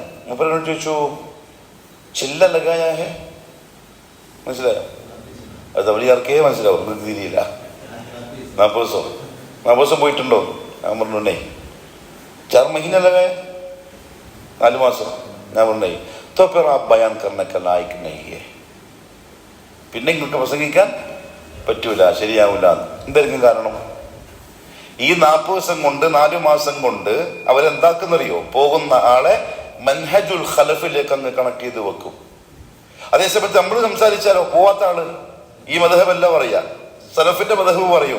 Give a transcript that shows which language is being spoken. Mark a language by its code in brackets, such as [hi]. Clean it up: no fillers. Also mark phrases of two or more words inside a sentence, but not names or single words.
[ml] മൂപ്പരോട് ചോദിച്ചു, [hi] चिल्ला लगाया है, [ml] മനസ്സിലായോ? അത് തബ്ലീഗാർക്കേ മനസ്സിലാവും, തിരിയില്ല. 40 ദിവസം പോയിട്ടുണ്ടോ? ഞാൻ പറഞ്ഞേ 4 [hi] महीना लगाया, [ml] 4 മാസം. ഞാൻ പറഞ്ഞേ [hi] तो फिर आप बयान करने का लायक नहीं है, [ml] പിന്നെ നിങ്ങൾക്ക് പ്രസംഗിക്കാൻ പറ്റൂല, ശരിയാവില്ല. എന്തായിരിക്കും കാരണം? ഈ 40 ദിവസം കൊണ്ട് 4 മാസം കൊണ്ട് അവരെന്താക്കുന്നറിയോ? പോകുന്ന ആളെ മൻഹജുൽ ഖലഫിലേക്ക് അങ്ങ് കണക്ട് ചെയ്ത് വെക്കും. അതേസമയത്ത് നമ്മൾ സംസാരിച്ചാലോ പോവാത്ത ആള് ഈ മദ്ഹബല്ല പറയാ, സലഫിന്റെ മദ്ഹബ് പറയും.